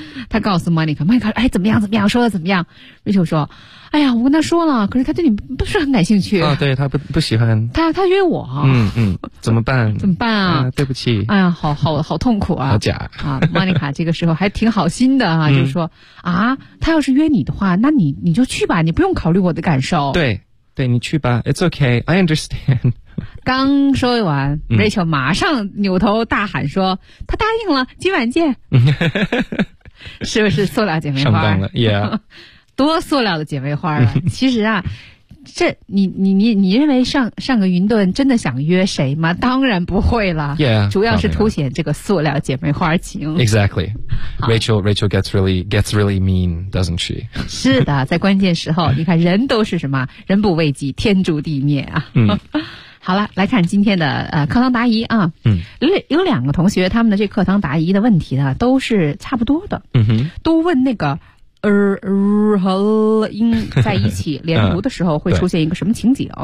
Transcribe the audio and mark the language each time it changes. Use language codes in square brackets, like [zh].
[zh] 他告诉 Monica， 哎，怎么样，说的怎么样 ？Rachel 说，哎呀，我跟他说了，可是他对你不是很感兴趣啊，对他不喜欢，他约我，嗯，怎么办？怎么办 啊？对不起，哎呀，好痛苦啊，好假啊 ！Monica 这个时候还挺好心的啊，就说啊，他要是约你的话，那你就去吧，你不用考虑我的感受，对你去吧 ， [en] It's okay， I understand。 [zh] 刚说完 ，Rachel 马上扭头大喊说：“他答应了，今晚见。 ”是不是塑料姐妹花？上当了 ， [en] Yeah， [zh] 多塑料的姐妹花了。其实啊，这你认为上个云顿真的想约谁吗？当然不会了。 [en] Yeah， [zh] 主要是凸显这个塑料姐妹花情。 [en] Exactly， Rachel gets really mean， doesn't she？ [zh] 是的，在关键时候，你看人都是什么？人不为己，天诛地灭啊！好了，来看今天的课堂答疑啊。嗯，有两个同学，他们的这课堂答疑的问题呢，都是差不多的。嗯哼，都问那个和音在一起连读的时候会出现一个什么情景？